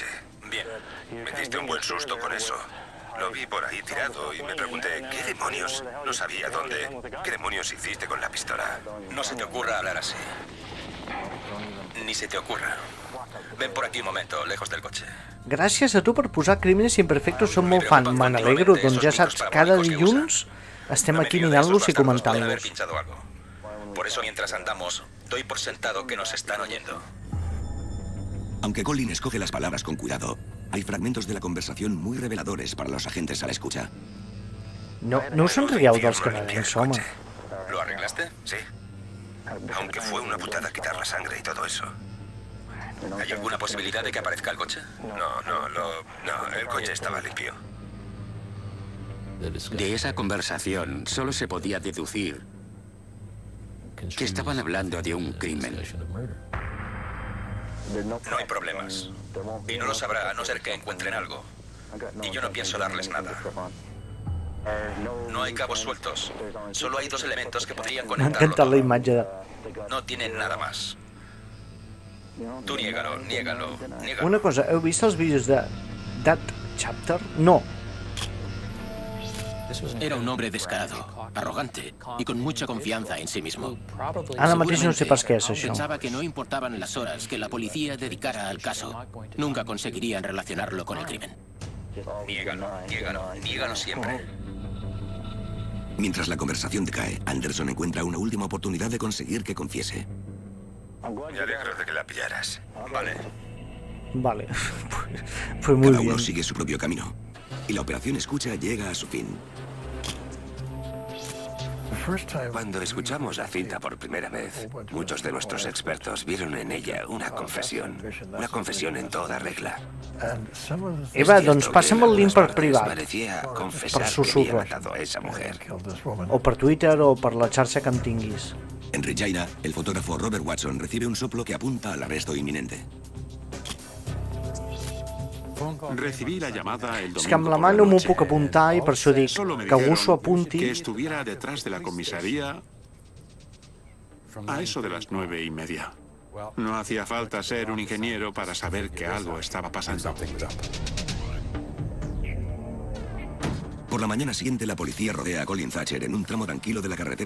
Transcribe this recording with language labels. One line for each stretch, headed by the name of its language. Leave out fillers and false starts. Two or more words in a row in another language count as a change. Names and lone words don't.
Spanish: Bien. Me diste un buen susto con eso. Lo vi por ahí tirado y me pregunté, ¿qué demonios? No sabía dónde. ¿Qué demonios hiciste con la pistola? No se te ocurra hablar así. Ni se te ocurra. Ven por aquí un momento, lejos del coche.
Catalan: Gràcies a tu per posar Crímenes Imperfectos, som molt fan. Me n'alegro, doncs ja saps, cada dilluns Estem
Spanish: La
Catalan: aquí
Spanish: mayoría de
Catalan: mirant-los
Spanish: esos
Catalan: i
Spanish: bastardos pueden haber
Catalan: comentant-los.
Spanish: pinchado algo. Por eso, mientras andamos, doy por sentado que nos están oyendo. Aunque Colin escoge las palabras con cuidado, hay fragmentos de la conversación muy reveladores para los agentes a la escucha.
Catalan: No us en rieu dels canadencs, home.
Spanish: ¿Lo arreglaste? Sí. Aunque fue una putada quitar la sangre y todo eso. ¿Hay alguna posibilidad de que aparezca el coche? No, el coche estaba limpio. De esa conversación solo se podía deducir que estaban hablando de un crimen. No hay problemas. Y no lo sabrá a no ser que encuentren algo. Y yo no pienso darles nada. No hay cabos sueltos. Solo hay dos elementos que podrían
Catalan: M'ha
Spanish: conectarlo
Catalan: encantat la
Spanish: todo.
Catalan: imatge de...
Spanish: No tienen nada más. Tú niégalo.
Catalan: Una cosa, heu vist els vídeos de That Chapter? No.
Spanish: Era un hombre descarado, arrogante y con mucha confianza en sí mismo.
Catalan: Ara mateix no sé pas què és això.
Spanish: Pensaba que no importaban las horas que la policía dedicara al caso. Nunca conseguirían relacionarlo con el crimen. Niégalo siempre. Mientras la conversación decae, Anderson encuentra una última oportunidad de conseguir que confiese. Me alegro de que la pillaras. Vale. Vale. Pues muy Cada bien. uno sigue su propio camino. Y la operación escucha llega a su fin. Cuando escuchamos la cinta por primera vez, muchos de nuestros expertos vieron en ella una confesión. Una confesión en toda regla.
Catalan: Eva, doncs passa'm el link per privat.
Spanish: Parecía
Catalan: Per
Spanish: confesar que había susurros. matado a esa mujer.
Catalan: O per Twitter o per la xarxa que em tinguis.
Spanish: En Regina, el fotógrafo Robert Watson recibe un soplo que apunta al arresto inminente. Recibí la llamada el domingo.
Catalan: És que amb la
Spanish: por
Catalan: mà no m'ho
Spanish: noche.
Catalan: puc apuntar i per això dic
Spanish: Solo me
Catalan: que algú
Spanish: dijeron
Catalan: s'ho apunti.
Spanish: que estuviera detrás de la comisaría a eso de las 9:30. No hacía falta ser un ingeniero para saber que algo estaba pasando. Por la mañana siguiente, la policía rodea a Colin Thatcher en un tramo tranquilo de la carretera